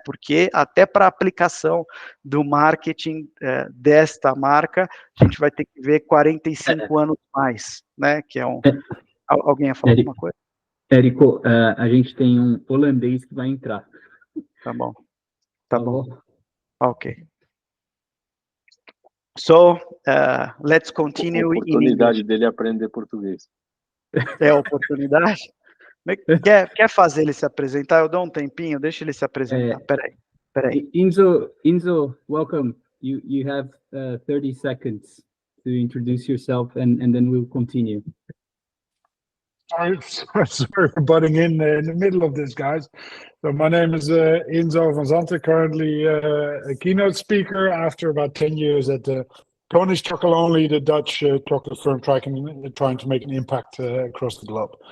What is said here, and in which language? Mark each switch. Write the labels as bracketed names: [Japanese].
[Portuguese] Porque até para a aplicação do marketing desta marca, a gente vai ter que ver 45 anos mais, né? Que é um... Alguém ia falar alguma coisa? Erico, a gente tem um holandês que vai entrar. Tá bom. Tá bom. Ok. [English] So, let's continue in English. [Portuguese] A oportunidade dele aprender português. É a oportunidade? Quer fazer ele se apresentar? Eu dou um tempinho, deixa ele se apresentar. Peraí. [English] Enzo, welcome. You have 30 seconds to introduce yourself, and then we'll continue. Sorry for butting in the middle of this, guys. So my name is Enzo van Zanten, currently a keynote speaker after about 10 years at Konish Chocolonely, the Dutch chocolate firm trying to make an impact across the globe.